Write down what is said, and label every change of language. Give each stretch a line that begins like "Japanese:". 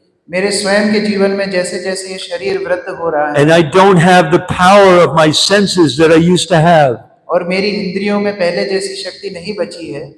Hindi: मेरे स्वयं के जीवन में जैसे जैसे ये शरीर वृद्ध हो रहा है,
English: and I don't have the power of my senses that I used to have,
Hindi: और मेरी इंद्रियों में पहले जैसी शक्ति नहीं बची है,